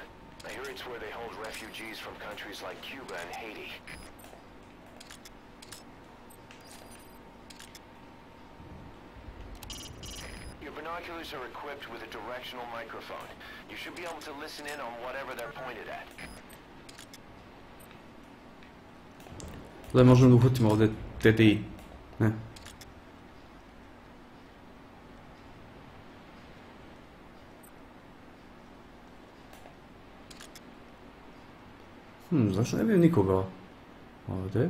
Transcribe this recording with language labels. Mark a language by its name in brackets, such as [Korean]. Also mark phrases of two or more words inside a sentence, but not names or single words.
[English] I hear it's where they hold refugees from countries like Cuba and Haiti. Your binoculars are equipped with a directional microphone. You should be able to listen in on whatever they're pointed at. [Serbian] Da možemo da uhvatimo ovde TDI. Ne. Zašto ne vidim nikoga ovde?